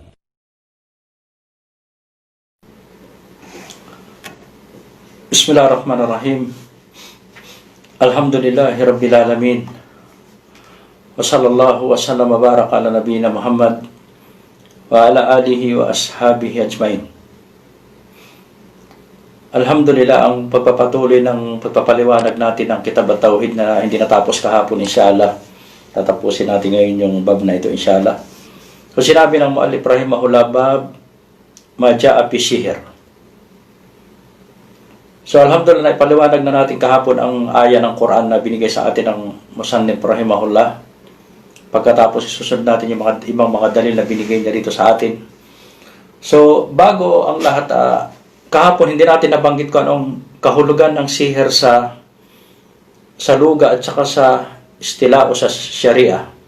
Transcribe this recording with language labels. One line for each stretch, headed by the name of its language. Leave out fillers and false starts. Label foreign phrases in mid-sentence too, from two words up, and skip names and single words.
Arabic: بسم الله الرحمن الرحيم. الحمد لله رب العالمين. وصلى الله وسلم وبارك على نبينا محمد وعلى آله وأصحابه أجمعين. الحمد لله,
Filipino: ang pagpapatuloy ng pagpapaliwanag natin ng Kitab at-Tauhid na hindi natapos kahapon,
Arabic: إن شاء الله.
Filipino: Tatapusin natin ngayon yung bab na ito,
Arabic: إن شاء الله.
Filipino: So sinabi ng
Arabic: المؤلف رحمه الله باب ما جاء في السحر. So الحمد لله,
Filipino: ipaliwanag na natin kahapon ang aya ng Quran na binigay sa atin ng
Arabic: المصنف رحمه الله.
Filipino: Pagkatapos isusunod natin yung ibang mga dalil na binigay niya dito sa atin. So bago ang lahat, kahapon hindi natin nabanggit kung anong kahulugan ng siher sa luga at saka sa istila o sa Sharia.